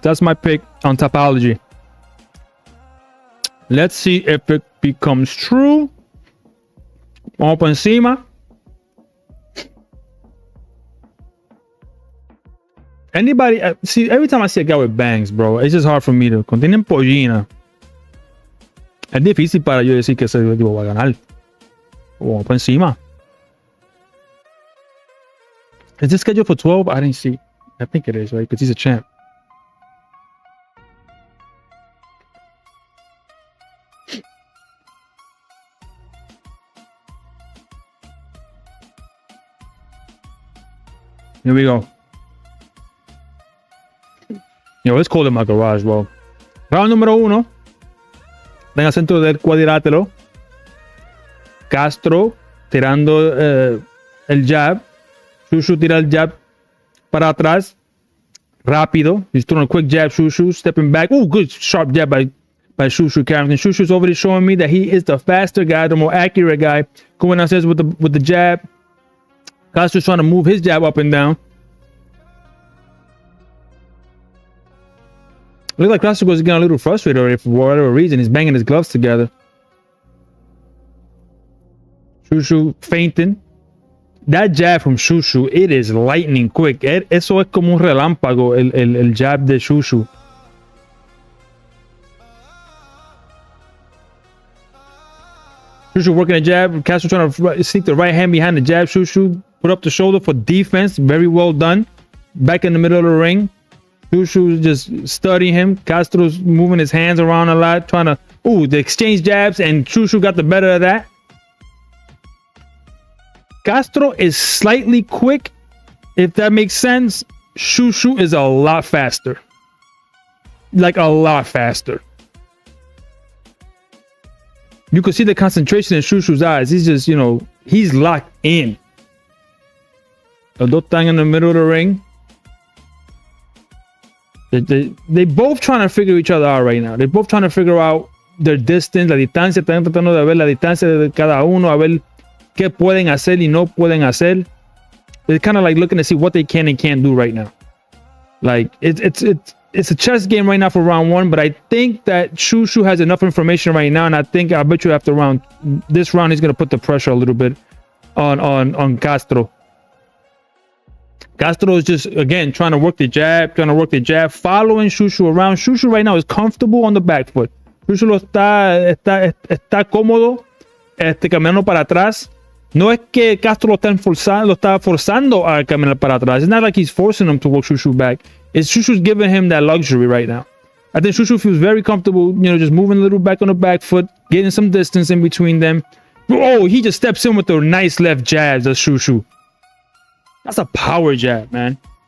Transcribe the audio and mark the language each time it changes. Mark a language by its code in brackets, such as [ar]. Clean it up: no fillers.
[en] That's my pick on Topology. Let's see if it becomes true. [es] Vamos por encima. [en] Anybody see, every time I see a guy with bangs, bro, it's just hard for me to. [es] Cuando tienen pollina, es difícil para yo decir que ese tipo va a ganar. Vamos por encima. [en] Is this scheduled for 12? I didn't see. I think it is, right? Because he's a champ. Here we go. Yo, it's cold in my garage, bro. [es] Round número 1. En el centro del cuadrilátero. Castro tirando el jab. Shushu tira el jab para atrás. Rápido. [en] He's throwing a quick jab. Shushu stepping back. Oh, good sharp jab by Shushu Carrington. Shushu's over there showing me that he is the faster guy, the more accurate guy. Going downstairs with the jab. Castro's trying to move his jab up and down. Looks like Castro was getting a little frustrated, or for whatever reason, he's banging his gloves together. Shushu feinting. That jab from Shushu, it is lightning quick. [es] Eso es como un relámpago, el jab de Shushu. [en] Shushu working a jab. Castro trying to sneak the right hand behind the jab. Shushu put up the shoulder for defense. Very well done. Back in the middle of the ring. Shushu just studying him. Castro's moving his hands around a lot, trying to... Ooh, the exchange jabs, and Shushu got the better of that. Castro is slightly quick, if that makes sense. Shushu is a lot faster. Like, a lot faster. You can see the concentration in Shushu's eyes. He's just, you know, he's locked in. [es] Los dos están [en] in the middle of the ring. They both trying to figure each other out right now. They're both trying to figure out their distance, [es] la distancia. Están tratando de ver la distancia de cada uno, a ver qué pueden hacer y no pueden hacer. [en] They're kind of like looking to see what they can and can't do right now. Like, it's a chess game right now for round one, but I think that Shushu has enough information right now, and I bet you after this round he's gonna put the pressure a little bit on Castro. Castro is just, again, trying to work the jab, following Shushu around. Shushu right now is comfortable on the back foot. [es] Shushu está cómodo, caminando para atrás. No es que Castro lo está forzando a caminar para atrás. [en] It's not like he's forcing him to walk Shushu back. It's Shushu's giving him that luxury right now. I think Shushu feels very comfortable, you know, just moving a little back on the back foot, getting some distance in between them. Oh, he just steps in with the nice left jabs of Shushu. That's a power jab, man.